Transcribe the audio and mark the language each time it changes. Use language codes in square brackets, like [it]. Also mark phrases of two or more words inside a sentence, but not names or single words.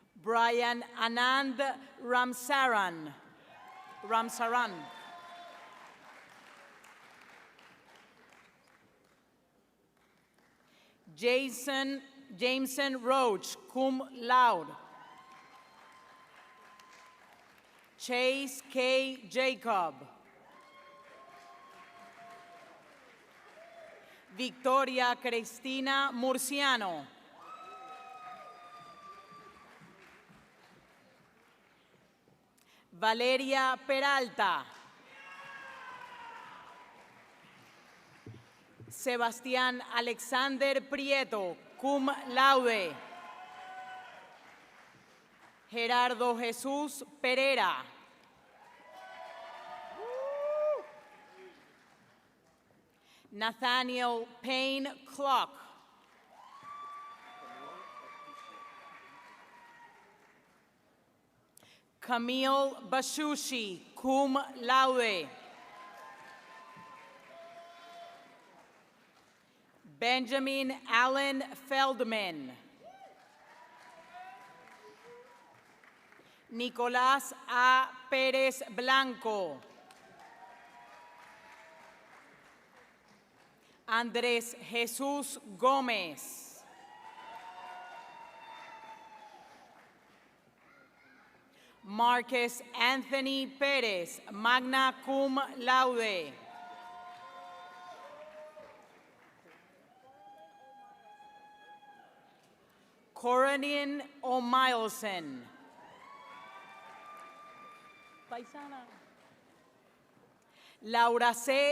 [es] Brian Anand Ramsaran. Jameson Roach, [la] cum laude. [es] Chase K. Jacob. Victoria Cristina Murciano. Valeria Peralta. Sebastián Alexander Prieto, [la] cum laude. [es] Gerardo Jesús Pereira. Nathaniel Payne Clock. Camille Bashushi, [la] cum laude. [es] Benjamin Allen Feldman. Nicolás A. Pérez Blanco. Andrés Jesús Gómez. Marcus Anthony Pérez, [la] magna cum laude. [es] Coranin O'Mileson. Paisana. Laura C.